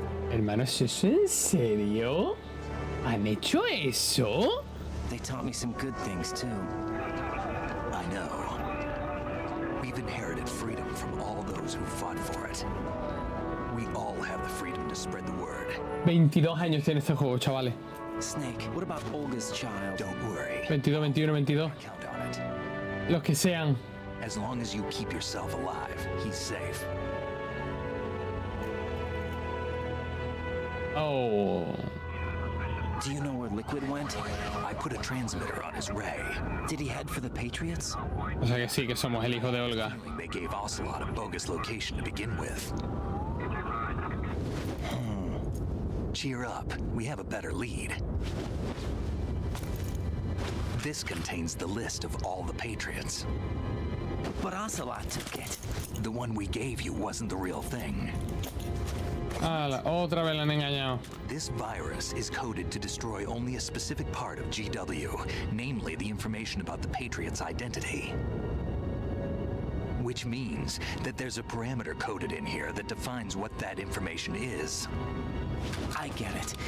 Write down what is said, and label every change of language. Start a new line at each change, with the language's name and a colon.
Spanish: Hermano, ¿eso es en serio? ¿Han hecho eso?
English: They taught me some good things too. I know. We've inherited freedom from all those who fought for it. We all have the freedom to spread the word.
Spanish: 22 años tiene este juego, chavales.
English: Snake, what about Olga's child? Don't worry.
Spanish: 22, 21, 22.
English: Count on it.
Spanish: Los que sean.
English: As long as you keep yourself alive, he's safe. Oh. Do you know where Liquid went? I put a transmitter on his ray. Did he head for the Patriots?
Spanish: O sea que sí, que somos el hijo de Olga.
English: They gave Ocelot a bogus location to begin with. Cheer up, we have a better lead. This contains the list of all the Patriots. But Ocelot took it. The one we gave you wasn't the real thing.
Spanish: Ah, otra vez la han engañado.
English: This virus is coded to destroy only a specific part of GW, namely the information about the Patriots' identity. Which means that there's a parameter coded in here that defines what that information is. I get it.